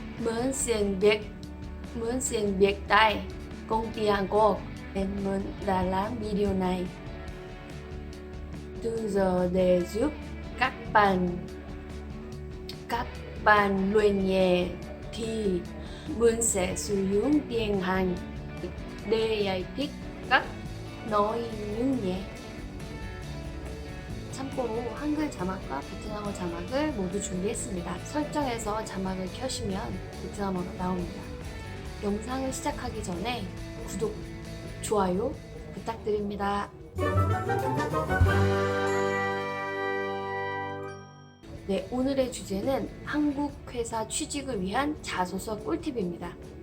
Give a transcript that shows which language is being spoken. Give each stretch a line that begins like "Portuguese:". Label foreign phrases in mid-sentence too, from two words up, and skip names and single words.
Vietnamese: Mình xin việc tại công ty Hàn Quốc nên mình đã làm video này từ giờ để giúp các bạn luyện nhẹ thì mình sẽ sử dụng tiếng Hàn để giải thích cách nói những nhẹ.
Korean: 참고로 한글 자막과 베트남어 자막을 모두 준비했습니다. 설정에서 자막을 켜시면 베트남어가 나옵니다. 영상을 시작하기 전에 구독, 좋아요 부탁드립니다. 네, 오늘의 주제는 한국 회사 취직을 위한 자소서 꿀팁입니다.